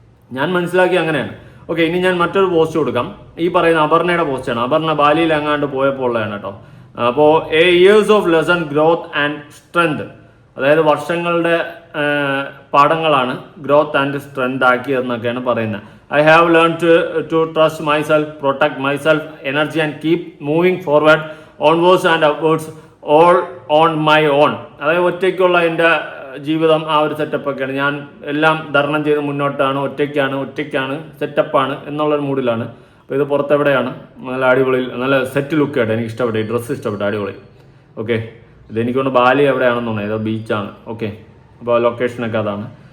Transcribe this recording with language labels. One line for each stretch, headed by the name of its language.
Malayalam: ഞാൻ മനസ്സിലാക്കി അങ്ങനെയാണ്. ഓക്കെ, ഇനി ഞാൻ മറ്റൊരു പോസ്റ്റ് കൊടുക്കാം. ഈ പറയുന്ന അപർണയുടെ പോസ്റ്റാണ്. അപർണ ബാലിയിൽ എങ്ങാണ്ട് പോയപ്പോൾ ഉള്ളതാണ് കേട്ടോ. അപ്പോൾ
English: years of lesson growth and strength,
Malayalam: അതായത് വർഷങ്ങളുടെ പാഠങ്ങളാണ്
English: growth and strength
Malayalam: ആക്കിയതെന്നൊക്കെയാണ് പറയുന്നത്.
English: I have learned to trust myself, protect myself, energy, and keep moving forward, onwards and upwards, all on my own.
Malayalam: അതായത് ഒറ്റയ്ക്കുള്ള എൻ്റെ ജീവിതം ആ ഒരു സെറ്റപ്പൊക്കെയാണ്. ഞാൻ എല്ലാം തരണം ചെയ്ത് മുന്നോട്ടാണ്, ഒറ്റയ്ക്കാണ് സെറ്റപ്പാണ് എന്നുള്ളൊരു മൂഡിലാണ്. അപ്പോൾ ഇത് പുറത്തെവിടെയാണ്, നല്ല അടിപൊളി, നല്ല സെറ്റ് ലുക്ക് ആയിട്ട് എനിക്ക് ഇഷ്ടപ്പെട്ടു, ഈ ഡ്രസ്സ് ഇഷ്ടപ്പെട്ടു, അടിപൊളി. ഓക്കെ, ഇതെനിക്കൊണ്ട് ബാലി എവിടെയാണെന്ന് തോന്നുന്നത്, ഏതോ ബീച്ചാണ്. ഓക്കെ, അപ്പോൾ ലൊക്കേഷനൊക്കെ അതാണ്.